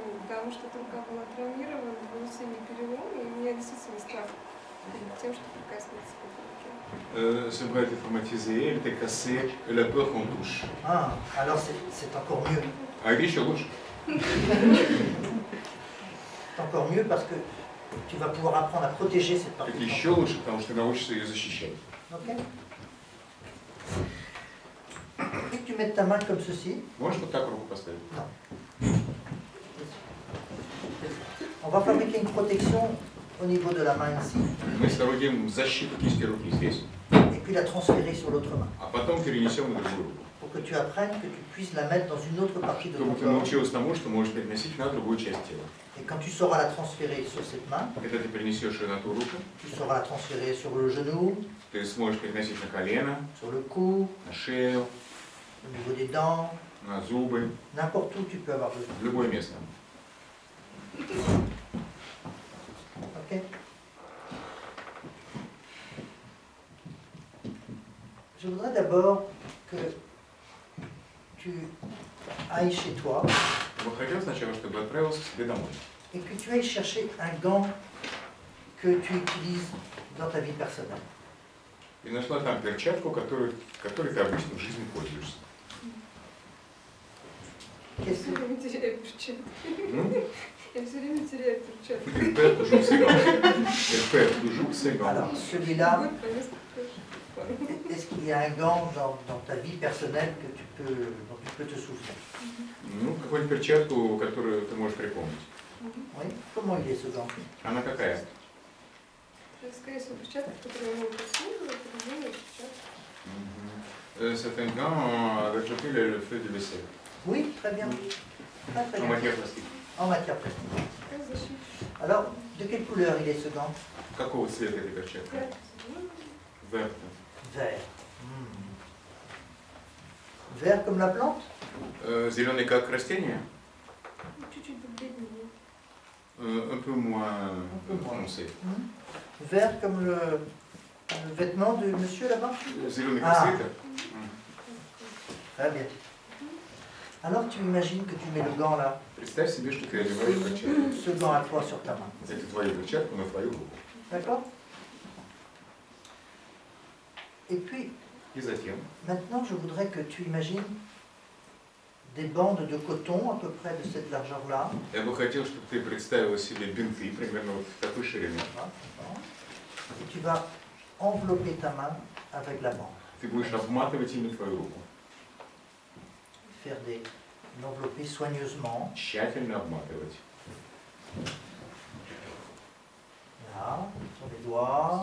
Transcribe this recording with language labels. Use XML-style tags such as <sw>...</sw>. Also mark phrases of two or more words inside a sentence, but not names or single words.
<ru>Потому что рука была травмирована, был сильный перелом, и у меня действительно страх перед тем, что прикоснуться к этой руке.</ru> <fr>Ce bras est traumatisé, il était cassé, et la peur qu'on touche. Ah, alors c'est encore mieux.</fr> <ru>А это еще лучше.</ru> <fr>C'est encore mieux parce que tu vas pouvoir apprendre à protéger cette partie.</fr> <ru>Это еще лучше, потому что ты научишься ее защищать.</ru> <fr>Ok. Et que tu mettes ta main comme ceci.</fr> <ru>Можешь вот так руку поставить?</ru> <fr>Non. On va fabriquer une protection au niveau de la main ici,</fr> <ru>Мы соорудим защиту кисти руки здесь,</ru> <fr>et puis la transférer sur l'autre main,</fr> <ru>а потом перенесем на другую руку.</ru> <fr>pour que tu apprennes que tu puisses la mettre dans une autre partie de ton</fr> <ru>Чтобы ты</ru> <fr>corps.</fr> <ru>научилась тому, что можешь переносить на другую часть тела.</ru> <fr>Et quand tu sauras la transférer sur cette main,</fr> <ru>Когда ты перенесешь ее на ту руку,</ru> <fr>tu sauras la transférer sur le genou,</fr> <ru>ты сможешь переносить на колено,</ru> <fr>sur le cou,</fr> <ru>на шею,</ru> <fr>au niveau des dents,</fr> <ru>на зубы,</ru> <fr>n'importe où tu peux avoir besoin.</fr> <ru>в любое место.</ru> <fr>Ok. Je voudrais d'abord que tu ailles chez toi</fr> <ru>Я бы хотел сначала, чтобы отправился к себе домой.</ru> <fr>et que tu ailles chercher un gant que tu utilises dans ta vie personnelle.</fr> <ru>И нашла там перчатку, которой ты обычно в жизни пользуешься. Я все время теряю перчатки. Я все время теряю перчатки.</ru> <fr>Alors celui-là, est-ce qu'il y a un gant dans ta vie personnelle dont tu peux te souvenir?</fr> <ru>Ну, какую-нибудь перчатку, которую ты можешь припомнить.</ru> <fr>Oui. Comment il est ce gant?</fr> <ru>Она какая? скорее всего, перчатки, которые мы просунули, резиновые перчатки.</ru> <fr>C'est un gant avec lequel le feu de vaisselle. Oui, très bien. Très, très En bien. matière plastique. En matière plastique.</fr> <ru>Как защита.</ru> <fr>Alors, de quelle couleur il est ce gant?</fr> <ru>Какого цвета эта перчатка?</ru> <fr>Vert. Vert. Vert comme la plante?</fr> <ru>Зеленый как растение? Чуть-чуть побледнее.</ru> <fr>Un peu moins foncé. Vert comme le vêtement de monsieur là-bas?</fr> <ru>Зеленый как свитер?</ru> <fr>Très bien. Alors tu imagines que tu mets le gant là,</fr> <ru>Представь себе, что ты одеваешь перчатку.</ru> <fr>ce gant à toi sur ta main.</fr> <ru>Это твою перчатку на твою руку.</ru> <fr>D'accord? Et puis,</fr> <ru>И затем</ru> <fr>maintenant je voudrais que tu imagines des bandes de coton à peu près de cette largeur-là.</fr> <ru>я бы хотел, чтобы ты представила себе бинты примерно вот такой ширины.</ru> <fr>Et tu vas envelopper ta main avec la bande.</fr> <ru>Ты будешь обматывать ими твою руку.</ru> <fr>Faire l'envelopper soigneusement.</fr> <ru>Тщательно обматывать.</ru> <fr>Là, sur les doigts.</fr>